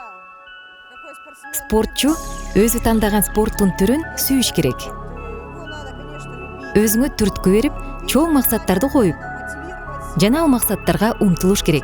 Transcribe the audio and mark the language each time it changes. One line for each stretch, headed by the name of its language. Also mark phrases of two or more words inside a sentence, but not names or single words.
Russian: Какой спортсмен?
Kyrgyz: спортчу өзү тандаган спорттун түрүн сүйүш керек.
Russian: Его надо, конечно, любить,
Kyrgyz: Өзүңө түрткү берип, чоң максаттарды коюп, мотивировать жана ал максаттарга умтулуш керек.